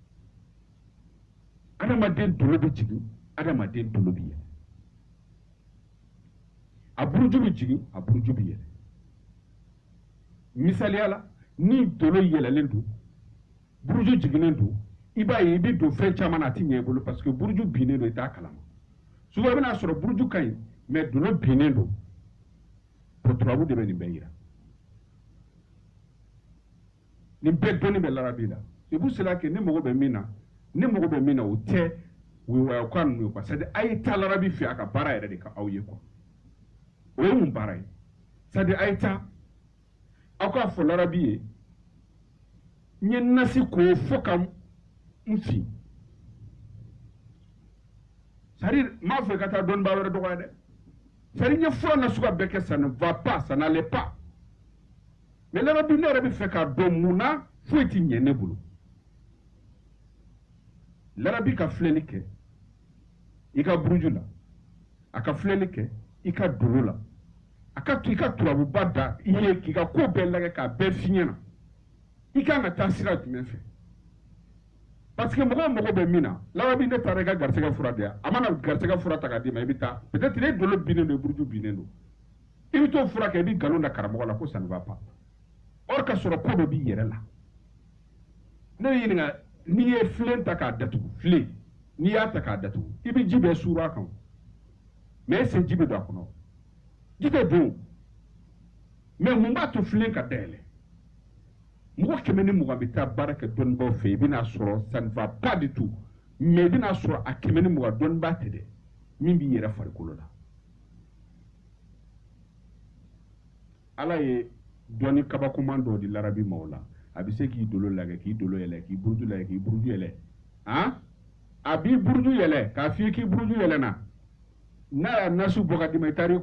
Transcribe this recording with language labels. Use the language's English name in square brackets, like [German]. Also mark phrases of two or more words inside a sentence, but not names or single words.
[Bambara] adamaden dolo bɛ jigin adamaden dolo bɛ yɛlɛ a buruju bɛ jigin a buruju bɛ yɛlɛ misaliya la ni dolo yɛlɛlen don buruju jiginnen don i b'a ye i bɛ don fɛn caman na a tɛ ɲɛ i bolo [French] parce que [Bambara] buruju binnen don i t'a kalama souvent i bɛna sɔrɔ buruju ka ɲi mais dolo binnen don turabu de bɛ nin bɛɛ yira nin bɛɛ dɔnni bɛ larabi la [French] c'est pour cela que [Bambara] ne mago bɛ min na o tɛ woyowayakan ninnu ye [French] quoi c'est à dire [Bambara] a ye taa larabi fɛ a ka baara yɛrɛ de ka aw ye quoi o ye mun baara ye [French] c'est à dire [Bambara] a ye taa aw k'a fɔ larabi ye n ye nasi ko fo ka n fin [French] c'est à dire [Bambara] n m'a fɔ i ka taa dɔnnibaa wɛrɛ dɔgɔya dɛ [French] c'est à dire [Bambara] n ye fura nasuguya bɛɛ kɛ [French] ça ne va pas ça n'allait pas [Bambara] mais larabi ne yɛrɛ bɛ fɛ k'a dɔn mun na foyi tɛ ɲɛ ne bolo larabi ka filɛli kɛ i ka buruju la a ka filɛli kɛ i ka dolo la a ka to i ka turabuba da i ye k'i ka ko bɛɛ lajɛ k'a bɛɛ f'i ɲɛna i kan ka taa sira jumɛn fɛ [French] parce que [Bambara] mɔgɔw mago bɛ min na larabi ne taara i ka garisɛgɛ fura di yan a mana garisɛgɛ fura ta k'a d'i ma i bɛ taa peut-être ne dolo binnen don i buruju binnen don i bɛ t'o fura kɛ i bɛ nkalon da karamɔgɔ la ko [French] ça ne va pas [Bambara] or ka sɔrɔ ko dɔ b'i yɛrɛ la ne bɛ ɲininka n'i ye filen ta k'a datugu filen n'i y'a ta k'a datugu i bɛ ji bɛɛ suuru a kan [French] mais est-ce que [Bambara] ji bɛ don a kɔnɔ ji tɛ don mais mun b'a to filen ka dayɛlɛ mɔgɔ 120 bɛ taa baara kɛ dɔnnibaaw fɛ i bɛna sɔrɔ [French] ça ne va pas du tout mais [Bambara] i bɛna sɔrɔ a 120 dɔnnibaa tɛ dɛ min b'i yɛrɛ farikolo la ala ye dɔnni kabakoman dɔw di larabi ma o la a bɛ se k'i dolo lajɛ k'i dolo yɛlɛ k'i buruju lajɛ k'i buruju yɛlɛ a b'i buruju yɛlɛ k'a f'i ye k'i buruju yɛlɛna n'a y'a nasu bɔ ka d'i ma i taar'i